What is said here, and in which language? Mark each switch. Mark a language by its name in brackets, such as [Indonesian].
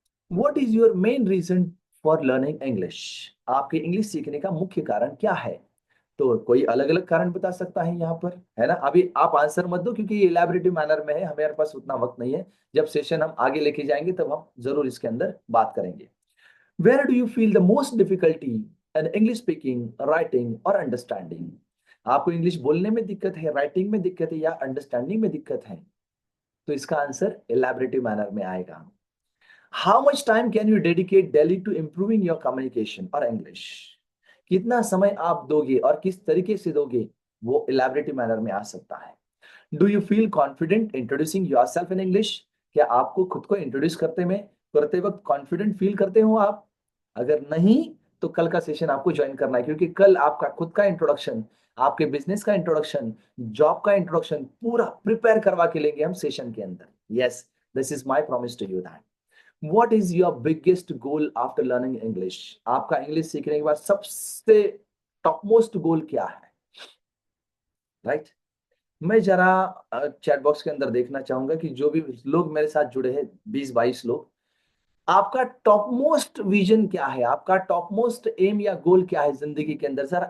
[English] What is your main reason for learning English? [Hindi] आपके English सीखने का मुख्य कारण क्या है? तो कोई अलग अलग कारण बता सकता है यहाँ पर, है ना? अभी आप आंसर मत दो क्योंकि ये इलैबोरेटिव मैनर में है, हमारे पास उतना वक्त नहीं है। जब सेशन हम आगे लेके जाएंगे तब हम जरूर इसके अंदर बात करेंगे। [English] Where do you feel the most difficulty in English speaking, writing और understanding? [Hindi] आपको इंग्लिश बोलने में दिक्कत है, राइटिंग में दिक्कत है, या अंडरस्टैंडिंग में दिक्कत है? तो इसका आंसर इलैबोरेटिव मैनर में आएगा। [English] How much time can you dedicate daily to improving your communication और English? [Hindi] कितना समय आप दोगे और किस तरीके से दोगे, वो इलैबोरेटिव मैनर में आ सकता है। [English] Do you feel confident introducing yourself in English? [Hindi] क्या आपको खुद को इंट्रोड्यूस करते वक्त कॉन्फिडेंट फील करते हो आप? अगर नहीं, तो कल का सेशन आपको ज्वाइन करना है, क्योंकि कल आपका खुद का इंट्रोडक्शन, आपके बिजनेस का इंट्रोडक्शन, जॉब का इंट्रोडक्शन पूरा प्रिपेयर करवा के लेंगे हम सेशन के अंदर। [English] Yes, this is my promise to you that. What is your biggest goal after learning English? [Hindi] आपका इंग्लिश सीखने के बाद सबसे टॉप मोस्ट गोल क्या है, राइट? मैं जरा चैट बॉक्स के अंदर देखना चाहूंगा कि जो भी लोग मेरे साथ जुड़े हैं, 20-22 लोग, आपका टॉप मोस्ट विजन क्या है, आपका टॉप मोस्ट एम या गोल क्या है जिंदगी के अंदर?